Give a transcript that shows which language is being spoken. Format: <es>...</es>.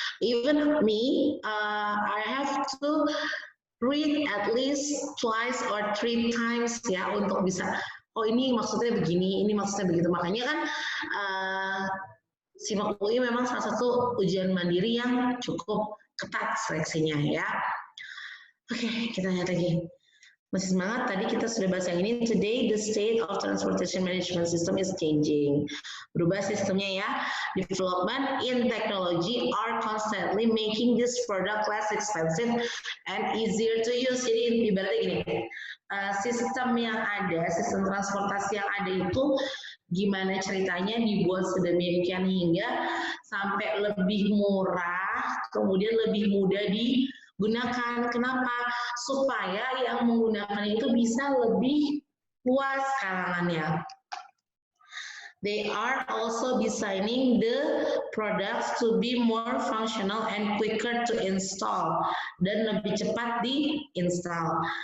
<en>Even me, I have to read at least twice or 3 times</en> <id>ya untuk bisa, oh ini maksudnya begini, ini maksudnya begitu. Makanya kan SIMAK UI memang salah satu ujian mandiri yang cukup ketat seleksinya ya. Oke, kita lihat lagi. Masih semangat, tadi kita sudah bahas yang ini.</id> <en>Today, the state of transportation management system is changing.</en> <id>Berubah sistemnya ya.</id> <en>Development in technology are constantly making this product less expensive and easier to use.</en> <id>Jadi, ibaratnya gini, sistem yang ada, sistem transportasi yang ada itu, gimana ceritanya dibuat sedemikian hingga sampai lebih murah, kemudian lebih mudah digunakan. Kenapa? Supaya yang menggunakan itu bisa lebih luas kalangannya.</id> <en>They are also designing the products to be more functional and quicker to install,</en> <id>dan lebih cepat di-install.</id>